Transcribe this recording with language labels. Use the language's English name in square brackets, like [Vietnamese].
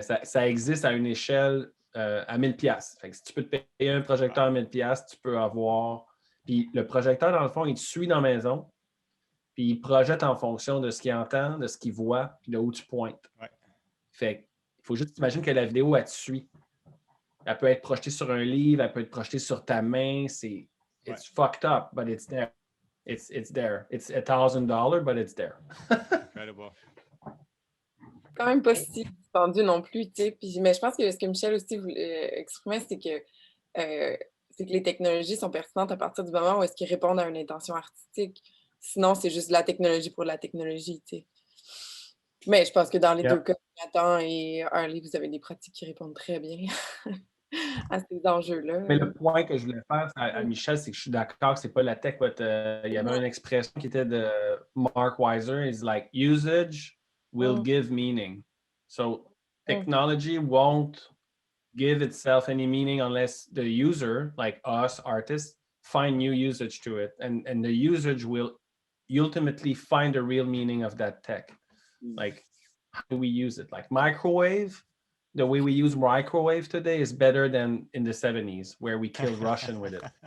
[French] Ça existe à une échelle à 1000$. Fait que si tu peux te payer un projecteur à 1000$, tu peux avoir. Puis le projecteur, dans le fond, il te suit dans la maison, puis il projette en fonction de ce qu'il entend, de ce qu'il voit, puis de où tu pointes. Ouais. Fait qu'il faut juste imaginer que la vidéo, elle te suit. Elle peut être projetée sur un livre, elle peut être projetée sur ta main. [English] It's fucked up, but it's there. It's there. It's $1,000, but it's there. Incredible. [French] Quand même pas si tendu non plus, tu sais. Mais je pense que ce que Michel aussi voulait exprimer, c'est que les technologies sont pertinentes à partir du moment où est-ce qu'ils répondent à une intention artistique. Sinon, c'est juste de la technologie pour la technologie, tu sais. Mais je pense que dans les deux cas, Nathan et Harley, vous avez des pratiques qui répondent très bien à ces enjeux-là. Mais le point que je voulais faire à Michel, c'est que je suis d'accord que c'est pas la tech, mais il y avait une expression qui était de Mark Weiser, [English] it's like usage will give meaning. So technology won't give itself any meaning unless the user, like us artists, find new usage to it. And the usage will ultimately find the real meaning of that tech. Like, how do we use it? Like microwave, the way we use microwave today is better than in the 70s where we killed Russian with it.